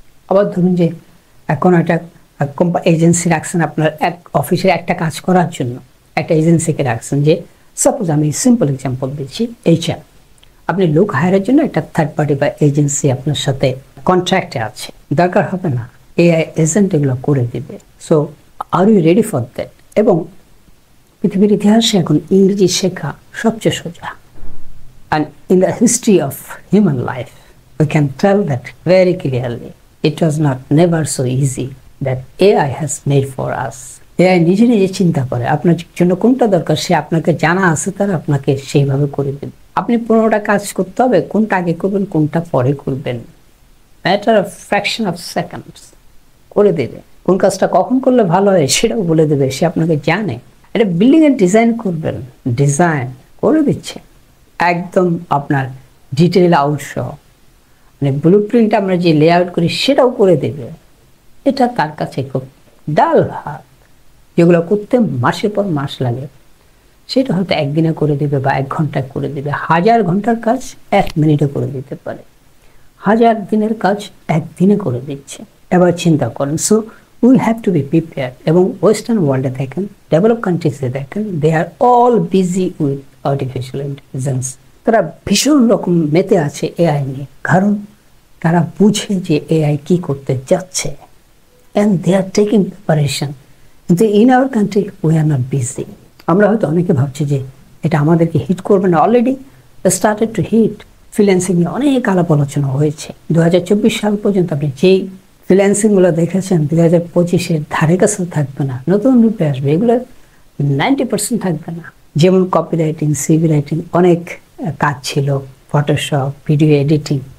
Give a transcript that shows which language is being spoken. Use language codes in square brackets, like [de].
[bn] আবার ধরুন যে এখন একটা এজেন্সি রাখছেন, আপনার এক অফিসের একটা কাজ করার জন্য একটা এজেন্সিকে রাখছেন, যে সাপোজ আমি সিম্পল এক্সাম্পল দিচ্ছি, এইচআর, আপনি লোক হায়ারের জন্য একটা থার্ড পার্টি বা এজেন্সি আপনার সাথে কন্ট্রাক্টে আছে, দরকার হবে না, এআই এজেন্ট এগুলো করে দিবে। [en] So are you ready for that? [bn] এবং পৃথিবীর ইতিহাসে এখন ইংরেজি শেখা সবচেয়ে সোজা, [en] and in the history of human life we can tell that very clearly it was not never so easy that AI has made for us. [bn] AI নিজে নিজে চিন্তা করে আপনার জন্য কোনটা দরকার, সে আপনাকে জানা আছে, তার আপনাকে সেইভাবে করে দেবে। আপনি 15টা কাজ করতে হবে, কোনটা আগে করবেন কোনটা পরে করবেন, [en] matter of fraction of seconds [bn] করে দেবে। কোন কাজটা কখন করলে ভালো হয় সেটাও বলে দেবে, সে আপনাকে জানে। এটা বিল্ডিং এর ডিজাইন করবেন, ডিজাইন করে দিচ্ছে একদম আপনার ডিটেইল আউট সহ, মানে ব্লু প্রিন্ট আমরা যে লেআউট করি সেটাও করে দেবে। এটা তার কাছে খুব ডাল ভাত, যেগুলো করতে মাসের পর মাস লাগে সেটা হয়তো একদিনে করে দেবে বা 1 ঘন্টায় করে দেবে। 1000 ঘন্টার কাজ 1 মিনিটে করে দিতে পারে, 1000 দিনের কাজ 1 দিনে করে দিচ্ছে। এবার চিন্তা করেন, [en] So we have to be prepare. [bn] এবং ওয়েস্টার্ন ওয়ার্ল্ডে দেখেন, ডেভেলপ কান্ট্রিজে দেখেন, [en] They are all busy with artificial intelligence. [bn] তারা ভীষণ রকম মেতে আছে এআই নিয়ে, কারণ তারা বুঝে যে এআই কি করতে যাচ্ছে, [en] and they are taking preparation. [bn] কিন্তু [en] in our country we are not busy. [bn] আমরা হয়তো অনেকে ভাবছি যে এটা আমাদেরকে হিট করবে না, [en] Already started to hit. [bn] Freelancing নিয়ে অনেক আলাপ আলোচনা হয়েছে। 2024 সাল পর্যন্ত আপনি যেই ফ্রিল্যান্সিংগুলো দেখেছেন 2025-এর ধারে কাছেও থাকবে না, নতুন রূপে আসবে। এগুলো 90% থাকবে না। যেমন কপি রাইটিং, সিভি রাইটিং, অনেক কাজ ছিল, ফটোশপ, ভিডিও এডিটিং।